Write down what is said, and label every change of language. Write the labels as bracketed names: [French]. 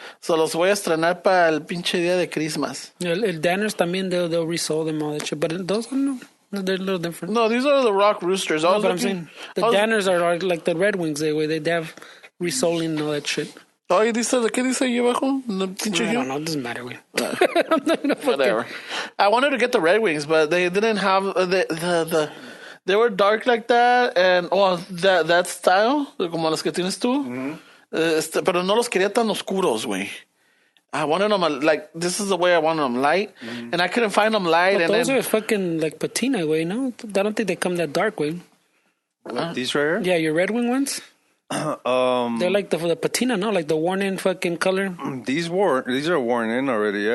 [Spanish] So los voy a estrenar para el pinche día de Christmas. El Danners también, [English] they'll resole them, all that shit. But those are they're a little different. No, these are the rock roosters. No, but I'm saying the Danners are like the Red Wings. They have resoling and all that shit. [Spanish] Oh, ¿qué dice ahí abajo? [English] I don't know. It doesn't matter, güey. I'm not gonna whatever. I wanted to get the Red Wings, but they didn't have the they were dark like that, and that style, [Spanish] como los que tienes tú. Pero no los quería tan oscuros, güey. [English] I wanted them like, this is the way I wanted them, light, and I couldn't find them light. But those are fucking like patina, güey. No, I don't think they come that dark, güey. These right here? Yeah, your Red Wing ones. They're like the patina, no, like the worn-in fucking color. These are worn in already.